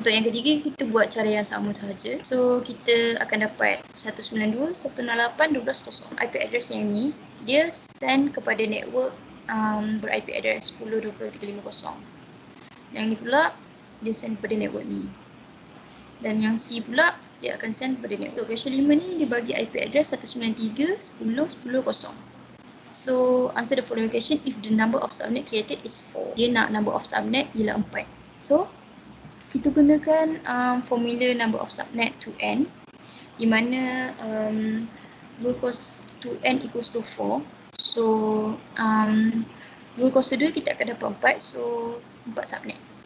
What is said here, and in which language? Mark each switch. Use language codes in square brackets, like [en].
[ms] Untuk yang ketiga kita buat cara yang sama sahaja. So kita akan dapat 192, 168, 12.0. IP address yang ni dia send kepada network ber-IP address 10.20.350. Yang ni pula dia send pada network ni. Dan yang C pula dia akan send pada network. So question 5 ni dia bagi IP address 193.10.10.0. [en] So answer the following question if the number of subnet created is 4. [ms] Dia nak number of subnet ialah 4. So kita gunakan formula number of subnet to n, di mana 2 cos to n equals to 4. So 2 cos 2 kita akan dapat 4, so 4 subnet.